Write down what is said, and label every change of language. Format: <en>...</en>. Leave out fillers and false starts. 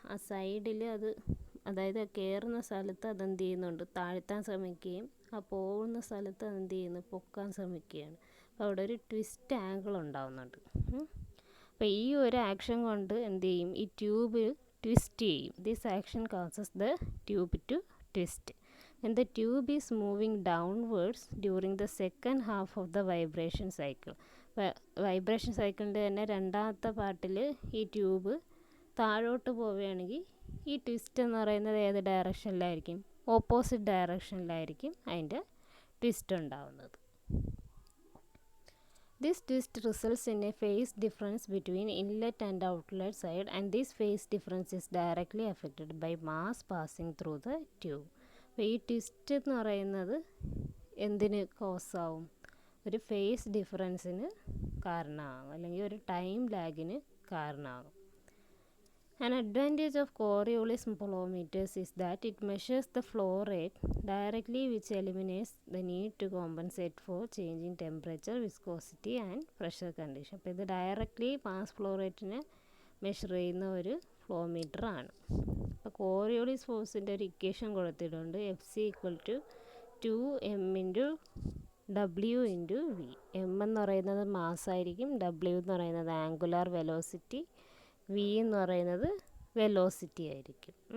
<ml>ആ സൈഡിൽ അതായത് കയറുന്ന സ്ഥലത്ത് അതെന്ത് ചെയ്യുന്നുണ്ട്, താഴ്ത്താൻ ശ്രമിക്കുകയും ആ പോകുന്ന സ്ഥലത്ത് അതെന്ത് ചെയ്യുന്നു, പൊക്കാൻ ശ്രമിക്കുകയാണ്. അപ്പോൾ അവിടെ ഒരു ട്വിസ്റ്റ് ആംഗിൾ ഉണ്ടാവുന്നുണ്ട്. അപ്പോൾ ഈ ഒരു ആക്ഷൻ കൊണ്ട് എന്ത് ചെയ്യും, ഈ ട്യൂബ് ട്വിസ്റ്റ് ചെയ്യും.</ml> <en>This action causes the tube to twist. and the tube is moving downwards during the second half of the vibration cycle.</en> <ml>Vibration സൈക്കിളിൻ്റെ തന്നെ രണ്ടാമത്തെ പാർട്ടിൽ ഈ ട്യൂബ് താഴോട്ട് പോവുകയാണെങ്കിൽ ഈ ട്വിസ്റ്റ് എന്ന് പറയുന്നത് ഏത് ഡയറക്ഷനിലായിരിക്കും? ഓപ്പോസിറ്റ് ഡയറക്ഷനിലായിരിക്കും അതിൻ്റെ ട്വിസ്റ്റ് ഉണ്ടാവുന്നത്.</ml> <en>This twist results in a phase difference between inlet and outlet side, and this phase difference is directly affected by mass passing through the tube.</en> <ml>അപ്പോൾ ഈ ട്വിസ്റ്റ് എന്ന് പറയുന്നത് എന്തിന് കോസ് ആവും? ഒരു ഫേസ് ഡിഫറൻസിന് കാരണമാകും, അല്ലെങ്കിൽ ഒരു ടൈം ലാഗിന് കാരണമാകും.</ml> <en>An advantage of Coriolis flowmeters is that it measures the flow rate directly, which eliminates the need to compensate for changing temperature, viscosity and pressure condition.</en> <ml>അപ്പോൾ ഇത് ഡയറക്റ്റ്ലി മാസ് ഫ്ലോ റേറ്റിനെ മെഷർ ചെയ്യുന്ന ഒരു flowmeter ആണ്. അപ്പോൾ Coriolis ഫോഴ്സിൻ്റെ ഒരു equation കൊടുത്തിട്ടുണ്ട്. F= 2m W × V. M എന്ന് പറയുന്നത് മാസ് ആയിരിക്കും, W എന്ന് പറയുന്നത് ആംഗുലാർ വെലോസിറ്റി, V എന്ന് പറയുന്നത് വെലോസിറ്റി ആയിരിക്കും.</ml>